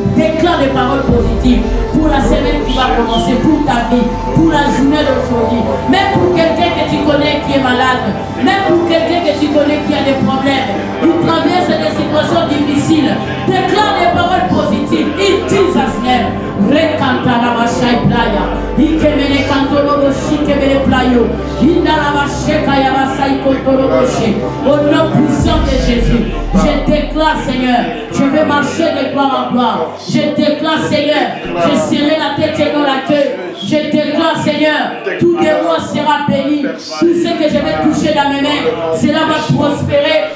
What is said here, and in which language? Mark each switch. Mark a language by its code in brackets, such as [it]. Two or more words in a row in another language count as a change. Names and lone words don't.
[fr] Déclare des paroles positives pour la semaine qui va commencer, pour ta vie, pour la journée d'aujourd'hui. Même pour quelqu'un que tu connais qui est malade, même pour quelqu'un que tu connais qui a des problèmes, il traverse des situations difficiles. Déclare des paroles positives. [en] In Jesus' name. Recanta la vachai playa. Ikemene kantoro shikemene playo. Inda la vacheka ya vasai kotoro boshi. [fr] Au nom puissant de Jésus, je déclare Seigneur, je vais marcher de gloire en gloire. Je déclare Seigneur, je serai la tête et non la queue. Je déclare Seigneur, tout de moi sera béni. Tout ce que je vais toucher dans mes mains, cela va prospérer.